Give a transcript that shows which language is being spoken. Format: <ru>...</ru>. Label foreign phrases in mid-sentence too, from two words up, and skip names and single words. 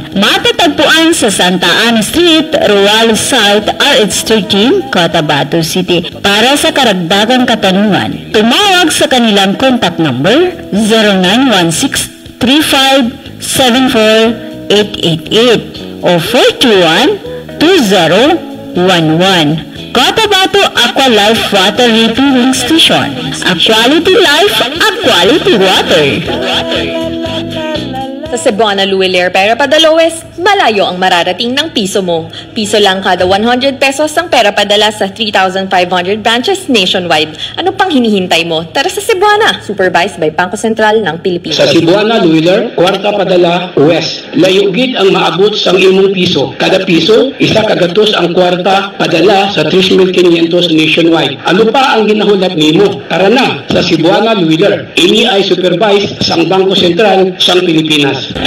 <tl>Matatagpuan sa Santa Ana Street, Ruales Site, RH13, Cotabato City. Para sa karagdagang katanungan, tumawag sa kanilang</tl> <en>contact number</en> <tl>0916-3574-888 o 421-2011. Cotabato Aqua Life Water Refilling Station.</tl> <en>A quality life, a quality water.</en> <tl>Sa Cebuana Luiler Pera Padala West, malayo ang mararating ng piso mo. Piso lang kada 100 pesos ang pera padala sa 3,500</tl> <en>branches nationwide.</en> <tl>Ano pang hinihintay mo? Tara sa Cebuana,</tl> <en>supervised by</en> <tl>Bangko Sentral ng Pilipinas.</tl> <hil>Sa Cebuana Luiler, kwarta padala West. Layugid ang maabot sang imong piso. Kada piso, isa kagatos ang kwarta padala sa 3,500 nationwide. Ano pa ang ginahulat nimo? Tara na sa Cebuana Luiler. Ini ay supervised sang Bangko Sentral sang Pilipinas.</hil>